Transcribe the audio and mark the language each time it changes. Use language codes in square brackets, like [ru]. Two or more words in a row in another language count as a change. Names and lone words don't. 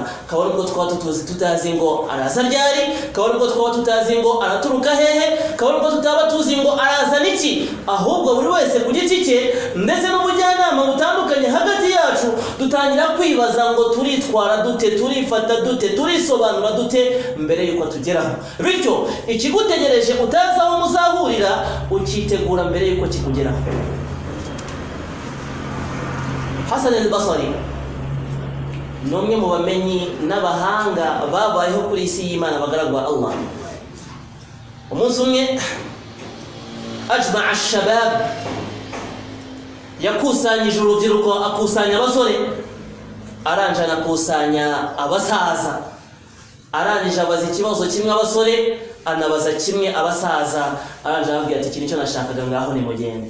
[rw] Kabone ubwo twaba tutazi ngo araza ryari, kabone ubwo twaba tutazi ngo araturuka hehe, kabone ubwo tutaba tuzi ngo araza niki, ahubwo buri wese ku giti cye ndetse n'ubujyanama butandukanye hagati yacu dutangira kwibaza ngo turitwara dute, turifata dute, turisobanura dute mbere yuko tugeraho. Bityo ikigutegereje utazi aho muzahurira ukitegura mbere yuko kikugeraho. Hasan al-Basri nomwe mu bamenyi n'abahanga babayeho kuri isi y'Imana bagaragu ba Allah. Umunsi umwe [ar] جمع الشباب, [rw] yakusanyije urubyiruko, akusanya abasore, aranje anakusanya abasaza, arangije abaza ikibazo kimwe abasore, anabaza kimwe abasaza, aranje ababwira ati iki nicyo nashakaga ngaho ni mugende.